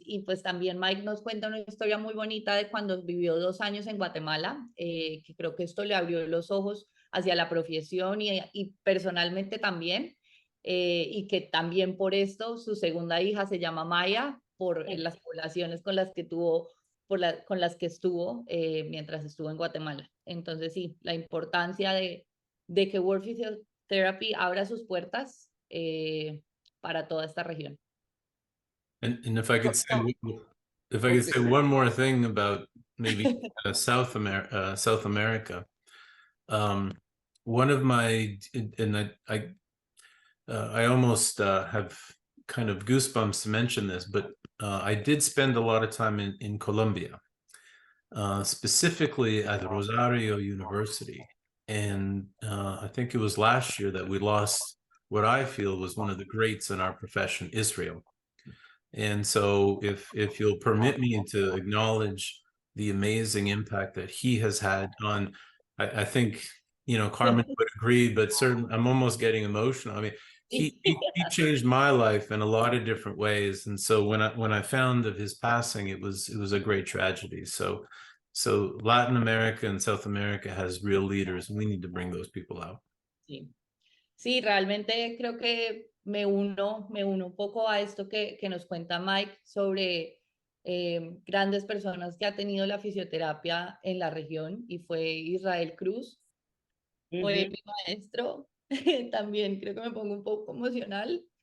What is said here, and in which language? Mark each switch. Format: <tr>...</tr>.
<es>Y pues también Mike nos cuenta una historia muy bonita de cuando vivió 2 años en Guatemala, que creo que esto le abrió los ojos hacia la profesión y personalmente también, y que también por esto su segunda hija se llama Maya, por las poblaciones con las que tuvo con las que estuvo mientras estuvo en Guatemala. Entonces, sí, la importancia de que World Physiotherapy abra sus puertas para toda esta región.</es> <en>And if I could say one more thing about maybe South America, one of my, and I almost have kind of goosebumps to mention this, but I did spend a lot of time in Colombia, specifically at Rosario University. And I think it was last year that we lost what I feel was one of the greats in our profession, Israel. And so if you'll permit me to acknowledge the amazing impact that he has had on, I think, Carmen would agree, but certainly I'm almost getting emotional. I mean, he changed my life in a lot of different ways. And so when I found of his passing, it was a great tragedy. So Latin America and South America has real leaders, and we need to bring those people out.</en> <es>Sí. Sí, realmente creo que me uno un poco a esto que nos cuenta Mike sobre grandes personas que ha tenido la fisioterapia en la región y fue Israel Cruz, fue mi maestro, también creo que me pongo un poco emocional.</es>